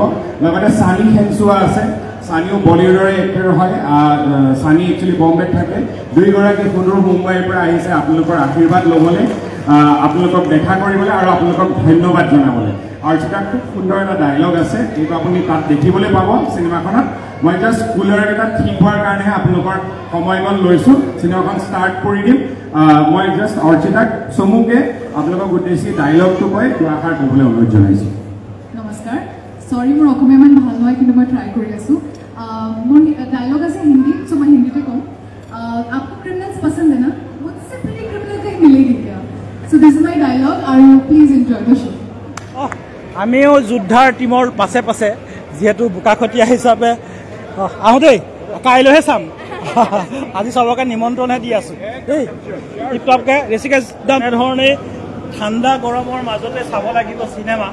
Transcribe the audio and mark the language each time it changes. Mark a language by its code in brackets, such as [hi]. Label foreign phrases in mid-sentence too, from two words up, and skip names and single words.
[as] লগতে সানি খেনচুৱা আছে সানিও বলিউডৰে এক্টৰ হয় সানি একচুৱেলি বম্বেত থাকে দুইগৰাকী সুদূৰ মুম্বাইৰ পৰা আহিছে আপোনালোকৰ আশীৰ্বাদ ল'বলৈ আপোনালোকক দেখা কৰিবলৈ আৰু আপোনালোকক ধন্যবাদ জনাবলৈ অৰ্চিতাৰ খুব সুন্দৰ এটা ডায়লগ আছে এইটো আপুনি তাত দেখিবলৈ পাব চিনেমাখনত মই [en] just cooler [as] এটা ঠিক হোৱাৰ কাৰণেহে আপোনালোকৰ সময়কণ লৈছোঁ চিনেমাখন ষ্টাৰ্ট কৰি দিম মই জাষ্ট অৰ্চিতাক চমুকে আপোনালোকক উদ্দেশ্যি ডায়লগটো কৈ দুআষাৰ ক'বলৈ অনুৰোধ জনাইছোঁ নমস্কাৰ সৰি মোৰ অসমীয়া ইমান ভাল নহয় কিন্তু মই ট্ৰাই কৰি আছোঁ মোৰ ডায়লগ আছে হিন্দী চ' মই হিন্দীতে ক'ম [hi] आपको क्रिमिनल्स पसंद है ना मुझसे पहले क्रिमिनल कहीं मिलेगी क्या [en] so this is my dialogue [as] और [en] please enjoy the show [as] আমিও যোদ্ধাৰ টিমৰ পাছে পাছে যিহেতু বোকাখতীয়া হিচাপে আহোঁ দেই কাইলৈহে চাম আজি চবকে নিমন্ত্ৰণহে দি আছোঁ দেই টিপটপকৈ ঋষিকেশ এনেধৰণে ঠাণ্ডা গৰমৰ মাজতে চাব লাগিব চিনেমা